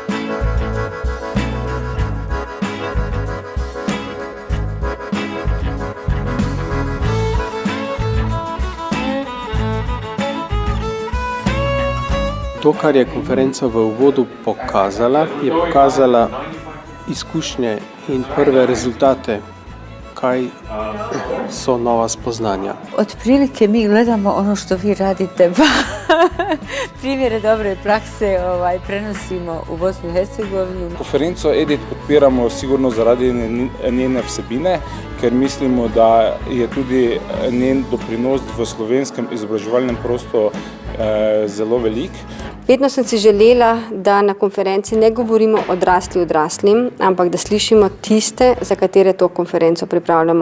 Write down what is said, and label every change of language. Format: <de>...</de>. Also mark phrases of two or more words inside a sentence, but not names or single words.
<sl>To, kar je konferenca v uvodu pokazala, je pokazala izkušnje in prve rezultate, kaj so nova spoznanja.</sl> <bs>Otprilike mi gledamo ono što vi radite, pa primjere dobre prakse prenosimo u Bosnu i Hercegovinu.</bs> <sl>Konferenco EDIT podpiramo sigurno zaradi njene vsebine, ker mislimo, da je tudi njen doprinos v slovenskem izobraževalnem prostoru zelo velik. Vedno sem si želela, da na konferenci ne govorimo odraslim, ampak da slišimo tiste, za katere to konferenco pripravljamo.</sl>